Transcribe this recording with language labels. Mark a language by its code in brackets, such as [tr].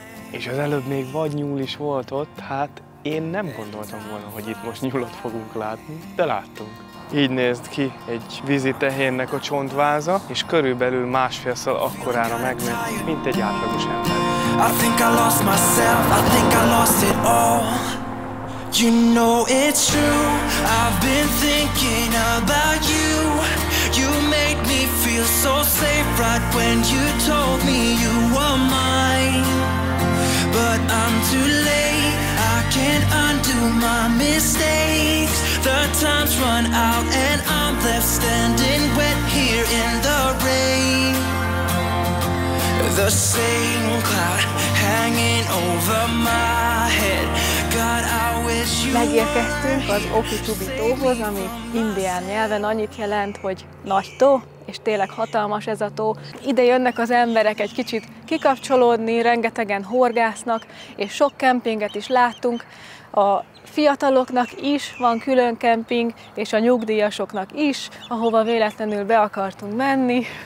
[hu] És az előbb még vadnyúl is volt ott, hát én nem gondoltam volna, hogy itt most nyulat fogunk látni, de láttunk. Így nézd ki egy vízitehénnek a csontváza, és körülbelül másfélszor akkorára megnőtt, mint egy átlagos ember. [en] I think I lost myself, I think I lost it all. You know it's true, I've been thinking about you. You made me feel so safe right when you told me you were mine. But I'm too late, I can't undo my mistakes. The time's run out and I'm left standing wet here in the rain. The same cloud hanging over my head. God, I wish you [hu] Megérkeztünk az Okitubi tóhoz, ami indián nyelven annyit jelent, hogy nagy tó, és tényleg hatalmas ez a tó. Ide jönnek az emberek egy kicsit kikapcsolódni, rengetegen horgásznak, és sok kempinget is láttunk. A fiataloknak is van külön kemping, és a nyugdíjasoknak is, ahova véletlenül be akartunk menni.